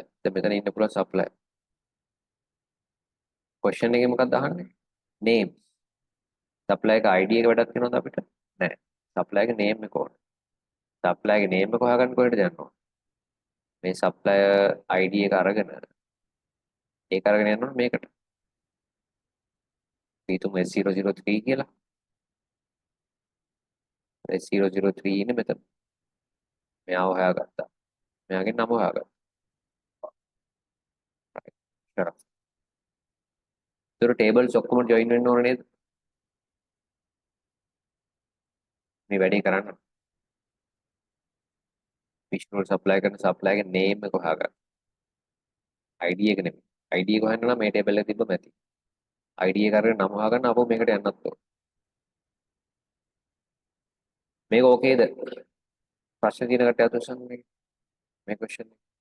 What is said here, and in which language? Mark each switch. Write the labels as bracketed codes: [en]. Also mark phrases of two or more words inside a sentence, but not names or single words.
[si] දැන් මෙතන ඉන්න පුළුවන් supplier. question එකේ මොකක්ද අහන්නේ? name. supplier එක ID එක වැඩක් වෙනවද අපිට? නෑ. supplier එක name එක ඕනේ. supplier එක name එක හොයාගන්න කොහෙද යන්න ඕනේ? මේ [en] supplier ID [si] එක අරගෙන ඒක අරගෙන යන්න ඕනේ මේකට. හිතමු S003 කියලා. S003 ඉන්නේ මෙතන. මෙයාව හොයාගත්තා. මෙයාගේ නම හොයාගත්තා. right. ඒතර tables ඔක්කොම join වෙන්න ඕනේ නේද? මේ වැඩේ කරන්න. [en] fish roll supply [si] කරන supply එකේ name එක හොයාගන්න. ID එක නෙමෙයි. ID එක හොයන්න නම් මේ table එකේ තිබ්බම ඇති. ID එක අරගෙන නම හොයාගන්න අපෝ මේකට යන්නත් ඕන. මේක ඕකේද? ප්‍රශ්න තියෙන කට්ටිය අතුසන් මේ question එක.